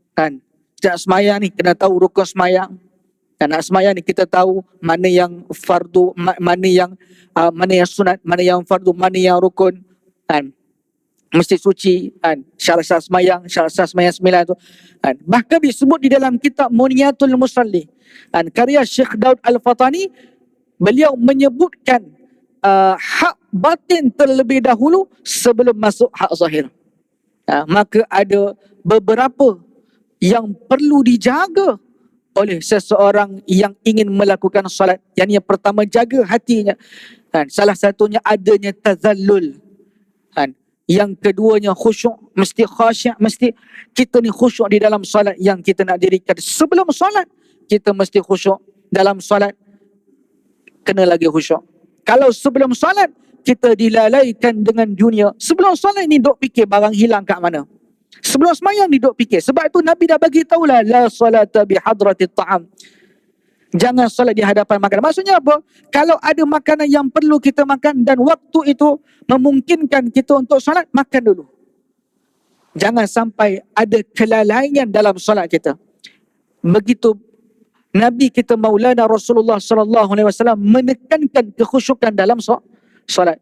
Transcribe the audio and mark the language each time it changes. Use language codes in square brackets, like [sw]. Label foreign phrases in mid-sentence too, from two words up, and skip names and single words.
[ms] Setiap semayang ni kena tahu rukun semayang, Dan nak sembahyang ni kita tahu mana yang fardu, mana yang sunat, mana yang fardu, mana yang rukun kan. Mesti suci kan, syarat-syarat sembahyang, syarat-syarat sembahyang 9 tu kan. Bahkan disebut di dalam kitab Muniyatul Musalli kan, karya Syekh Daud Al-Fatani, beliau menyebutkan hak batin terlebih dahulu sebelum masuk hak zahir. Maka ada beberapa yang perlu dijaga oleh seseorang yang ingin melakukan solat. Yang pertama, jaga hatinya kan. Salah satunya adanya tazallul kan. Yang keduanya khusyuk, mesti khasyuk, mesti kita ni khusyuk di dalam solat yang kita nak dirikan. Sebelum solat kita mesti khusyuk, dalam solat kena lagi khusyuk. Kalau sebelum solat kita dilalaikan dengan dunia, sebelum solat ni duk fikir barang hilang kat mana. Sebelum sembahyang ni duk fikir. Sebab tu Nabi dah bagi tahulah, [ar] لا صلاة بحضرة الطعام. [ms] Jangan solat di hadapan makanan. Maksudnya apa? Kalau ada makanan yang perlu kita makan dan waktu itu memungkinkan kita untuk solat, makan dulu. Jangan sampai ada kelalaian dalam solat kita. Begitu Nabi kita Maulana Rasulullah [ar] صلى الله عليه وسلم [ms] menekankan kekhusyukan dalam solat.